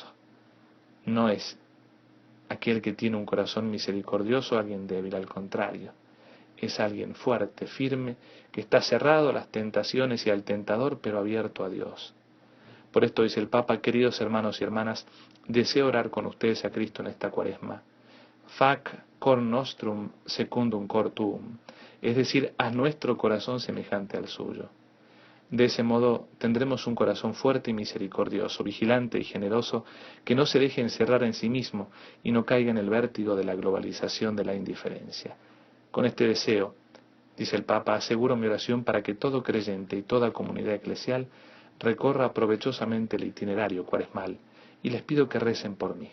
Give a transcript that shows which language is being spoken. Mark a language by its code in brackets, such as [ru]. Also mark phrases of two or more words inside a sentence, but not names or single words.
[es] No es aquel que tiene un corazón misericordioso alguien débil, al contrario. Es alguien fuerte, firme, que está cerrado a las tentaciones y al tentador, pero abierto a Dios. Por esto dice el Papa: queridos hermanos y hermanas, deseo orar con ustedes a Cristo en esta Cuaresma. [la] Fac cor nostrum secundum cor tuum, [es] es decir, haz nuestro corazón semejante al suyo. De ese modo tendremos un corazón fuerte y misericordioso, vigilante y generoso, que no se deje encerrar en sí mismo y no caiga en el vértigo de la globalización de la indiferencia. Con este deseo, dice el Papa, aseguro mi oración para que todo creyente y toda comunidad eclesial recorra provechosamente el itinerario cuaresmal, y les pido que recen por mí.